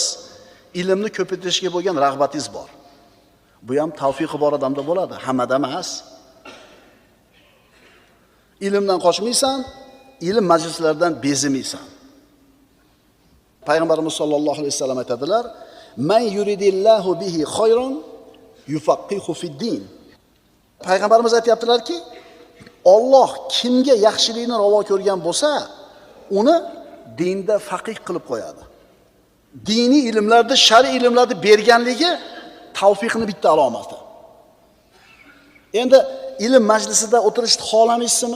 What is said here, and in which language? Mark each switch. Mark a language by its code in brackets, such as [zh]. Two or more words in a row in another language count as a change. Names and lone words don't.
[uz] Ilmni ko'paytirishga bo'lgan rag'batingiz bor. Bu ham tavfiqi bor odamda bo'ladi, hammada emas. Ilmdan qochmaysan, ilm majlislaridan bezimaysan. Payg'ambarimiz [ar] صلى الله عليه وسلم [uz] aytadilar: [ar] "من يرد الله به خيرا يفقهه في الدين." [uz] Payg'ambarimiz aytayaptilarki, Alloh kimga yaxshilikni ravo ko'rgan bo'lsa, uni dinda faqih qilib qo'yadi. Diniy ilmlarda, shar'iy ilmlarda berganligi tavfiqni bitta alomati. Endi ilm majlisida o'tirishni xohlamaysizmi?